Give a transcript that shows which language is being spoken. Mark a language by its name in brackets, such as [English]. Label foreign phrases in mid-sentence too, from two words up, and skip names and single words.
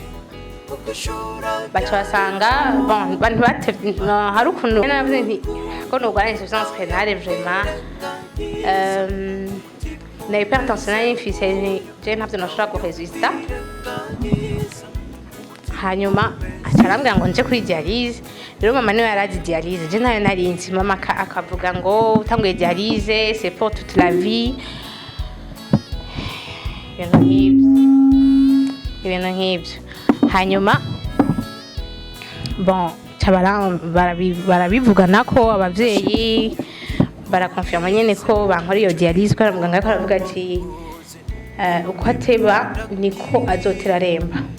[Rundi] Baca basanga bon bantu hari ukuntu navuze nti ko nogwara [French] insuffisance rénale vraiment [Rundi] na hypertension nari mfise, je ntavyo nashobora kuresista. Hanyuma acarambwira ngo nje kuri dialyse. Rero mama niwe yarazi dialyse, je nayo narinzi. Mama akavuga ngo utanguye [French] dialyse c'est pour toute la vie, [Rundi] ibintu nk'ibyo. Hanyuma [French] bon barabivugana [Rundi] ko abavyeyi barakonfirma nyene ko bankora iyo dialyse, ko muganga ariko aravuga ati uko ateba niko azotera aremba.